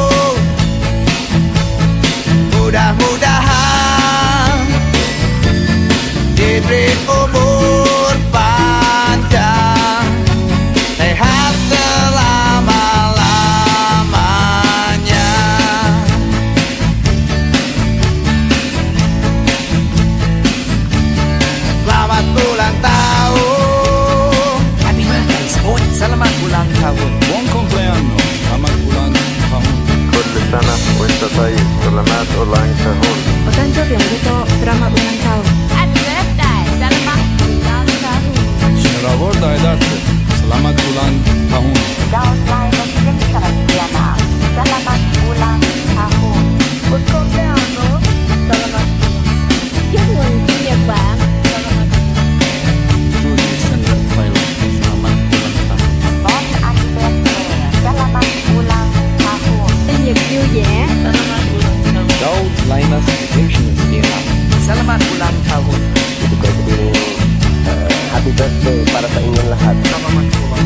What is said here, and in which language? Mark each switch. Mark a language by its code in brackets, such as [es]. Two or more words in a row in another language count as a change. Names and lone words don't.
[id] Mudah-mudahan diberi umur panjang, sehat selama-lamanya. Selamat ulang tahun. [en] Happy birthday, sport. [id] Selamat ulang tahun. [it] Buon compleanno, [id] selamat ulang tahun. [ar] كل سنة وانت طيب. [id] selamat ulang tahun. [ja] お誕生日おめでとう。 [id] Selamat ulang tahun. [en] Happy birthday, [id] selamat ulang tahun. Selamat Aidarte, selamat ulang tahun. Daun lain Kristiana, selamat ulang tahun. [it] Buon compleanno, [vi] selamat chúc mừng sinh nhật bạn. [id] Judy Sender Pilot, selamat ulang tahun. [fr] Bon anniversaire, [id] selamat ulang tahun. [vi] Sinh nhật vui vẻ. [id] Selamat ulang tahun. Daud Linus Education Era. Selamat ulang tahun. [en] Happy birthday [tl] para sa inyong lahat. [id] Selamat